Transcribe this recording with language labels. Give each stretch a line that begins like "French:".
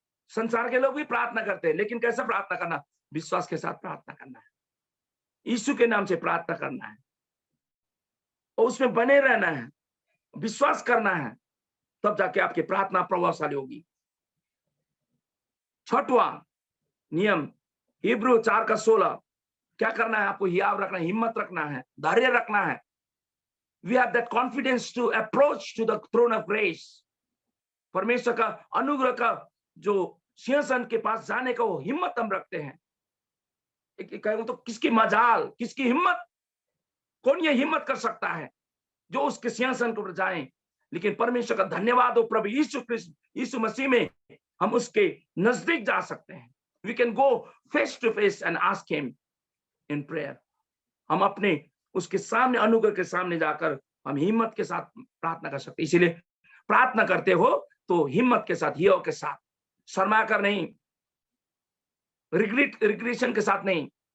Hindi: संसार के लोग भी प्रार्थना करते हैं, लेकिन कैसे प्रार्थना करना? विश्वास के साथ प्रार्थना करना है, यीशु के नाम से प्रार्थना करना है और उसमें बने रहना है, विश्वास करना है, तब जाके आपकी प्रार्थना प्रभावशाली होगी। छठवां नियम हिब्रू 4:16, क्या करना है? आपको हियाव रखना है, हिम्मत रखना है, धैर्य रखना है।
English: We have that confidence to approach to the throne of grace.
Hindi: परमेश्वर का अनुग्रह का जो सिंहासन के पास जाने का वो हिम्मत हम रखते हैं। कहूं तो किसकी मजाल, किसकी हिम्मत, कौन ये हिम्मत कर सकता है जो उसके सिंहासन को जाए? लेकिन परमेश्वर का धन्यवाद हो, प्रभु यीशु मसीह में हम उसके नजदीक जा सकते हैं।
English: We can go face to face and ask him in prayer.
Hindi: हम अपने उसके सामने, अनुग्रह के सामने जाकर हम हिम्मत के साथ प्रार्थना कर सकते हैं। इसीलिए प्रार्थना करते हो तो हिम्मत के साथ, हियो के साथ, शर्मा कर नहीं, रिग्रेशन के साथ नहीं।